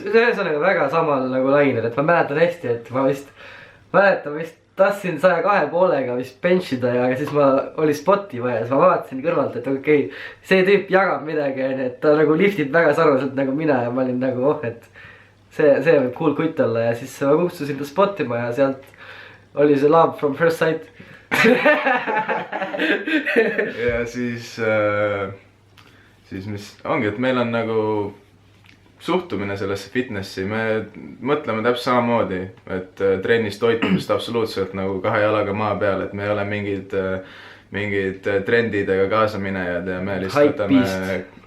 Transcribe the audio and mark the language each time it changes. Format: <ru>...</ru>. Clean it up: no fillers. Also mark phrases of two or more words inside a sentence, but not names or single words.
<et>Ühesõnaga väga samal nagu lainel, et ma mäletan hästi, et ma vist tahtsin 102,5-ga vist benchida ja siis ma oli spotti vaja, siis ma vaatasin kõrvalt, et okei, see tüüp jagab midagi, et ta nagu liftib väga sarnaselt nagu mina ja ma olin nagu et see võib cool kutt olla ja siis ma kutsusin ta spottima ja sealt oli see</et> <en>love from first sight.</en> <et>ja siis mis ongi, et meil on nagu suhtumine sellesse fitnessi, me mõtleme täpselt samamoodi, et trennis toitumist absoluutselt nagu 2 jalaga maa peal, et me ei ole mingid trendidega kaasaminejad ja me lihtsalt võtame</et>